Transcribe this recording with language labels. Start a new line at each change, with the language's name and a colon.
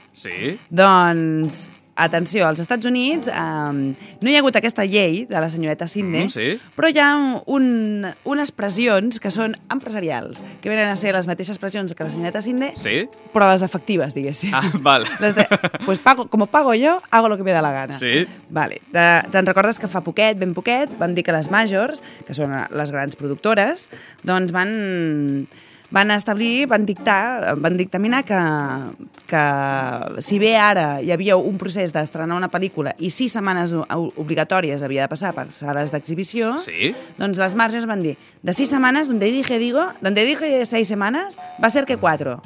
Catalan: Sí. Doncs... Atenció, als Estats Units no hi ha hagut aquesta llei de la senyoreta Cinde, però hi ha unes pressions que són empresarials, que venen a ser les mateixes pressions que la senyoreta Cinde, però les efectives, diguéssim. Ah, val.
Spanish: Pues pago, como pago yo, hago lo que me da la gana.
Catalan: Sí. Vale. Te'n recordes que fa poquet, ben poquet, vam dir que les majors, que són les grans productores, doncs van dictaminar que si bé ara hi havia un procés d'estrenar una pel·lícula i 6 setmanes obligatòries havia de passar per sales d'exhibició, doncs les marges van dir, de 6 setmanes,
Spanish: donde dije
Catalan: 6 setmanes, va ser que 4.